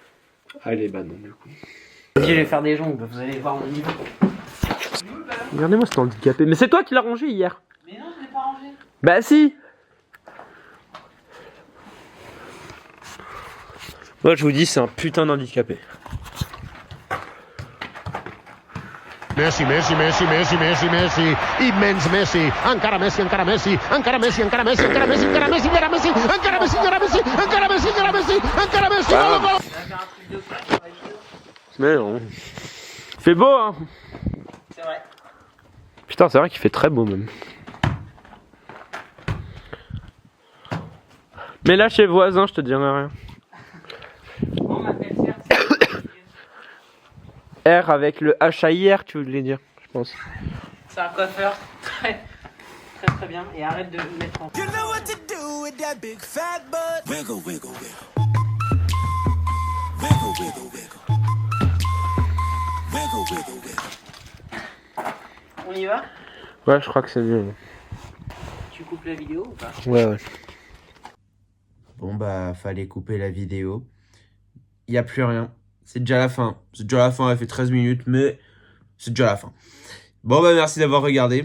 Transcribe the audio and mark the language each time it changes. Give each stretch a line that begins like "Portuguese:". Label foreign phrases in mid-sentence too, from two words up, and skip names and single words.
French: Allez, bah non, du coup. Je vais faire des jongles, vous allez voir mon niveau. Regardez-moi cet handicapé. Mais c'est toi qui l'as rangé hier. Mais non, je l'ai pas rangé. Bah si. Moi je vous dis, c'est un putain d'handicapé.
Catalan: Messi, Messi, Messi, Messi, Messi, Messi, immens Messi, encara Messi, encara Messi, encara Messi, encara Messi, encara Messi, encara Messi, encara Messi, encara Messi, encara Messi, encara Messi, encara Messi, encara Messi, gol, gol.
French: Mais non. Il fait beau hein. C'est vrai. Putain, c'est vrai qu'il fait très beau même. Mais là chez voisin, je te dirai rien. On m'appelle R avec le H-A-I-R, tu voulais dire, je pense. C'est un coiffeur très très bien. Et arrête de me mettre en...
English: You know what to do with that big fat butt. Wiggle, wiggle, wiggle. Wiggle, wiggle, wiggle. Wiggle, wiggle, wiggle.
French: On y va? Ouais, je crois que c'est mieux. Tu coupes la vidéo ou pas? Ouais. Bon bah, fallait couper la vidéo. Il n'y a plus rien. C'est déjà la fin. C'est déjà la fin, elle fait 13 minutes, mais c'est déjà la fin. Bon bah, merci d'avoir regardé.